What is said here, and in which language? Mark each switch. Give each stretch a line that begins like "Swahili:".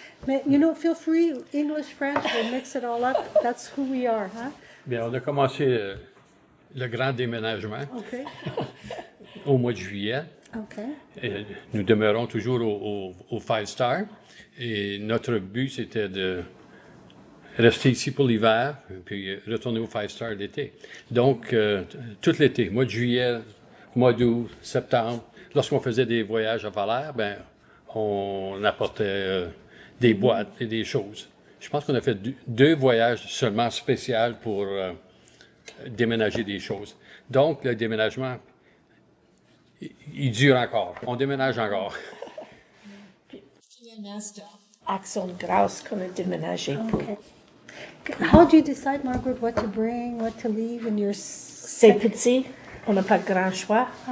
English: Mais, feel free, English, French, we'll mix it all up. That's who we are, huh?
French: Bien, on a commencé le grand déménagement au mois de juillet. Et nous demeurons toujours au Five Star. Et notre but, c'était de rester ici pour l'hiver, puis retourner au Five Star l'été. Donc, tout l'été, mois de juillet, mois d'août, septembre, lorsqu'on faisait des voyages à Valère, ben, on apportait des boîtes et des choses. Je pense qu'on a fait 2 voyages seulement spéciaux pour déménager des choses. Donc, le déménagement, il dure encore. On déménage encore. Action de grâce qu'on a déménagé pour.
English: How do you decide, Margaret, what to bring, what to leave in your...
French: C'est petit, on n'a pas grand choix.